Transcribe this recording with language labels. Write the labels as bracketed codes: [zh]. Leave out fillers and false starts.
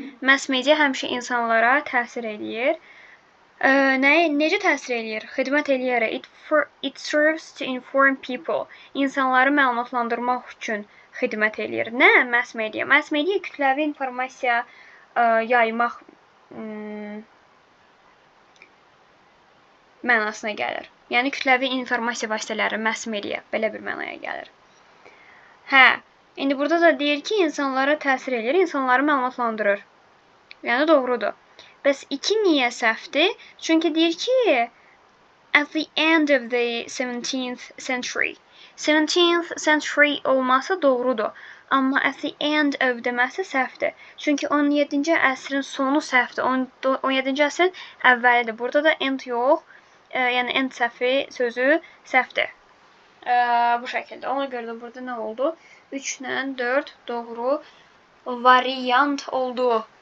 [az] Mass media həmişə insanlara təsir eləyir. Necə təsir eləyir? Xidmət eləyərək. [en] It serves to inform people. [az] İnsanları məlumatlandırmaq üçün xidmət eləyir. Nə? Mass media. Mass media kütləvi informasiya yaymaq mənasına gəlir. Yəni kütləvi informasiya vasitələri, mass media belə bir mənaya gəlir. Hə, indi burada da deyir ki, insanlara təsir eləyir, insanları məlumatlandırır. Yəni doğrudur. Bəs 2 niyə səhvdir? Çünki deyir ki, [en] at the end of the 17th century. 17th century [az] olması doğrudur. Amma [en] at the end of [az] deməsi səhvdir. Çünki 17-ci əsrin sonu səhvdir. 17-ci əsrin əvvəlidir. Burada da end yox. Yəni end səhvi sözü səhvdir. Bu şəkildə. Ona görə də burada nə oldu? 3 ilə 4 doğru variant oldu.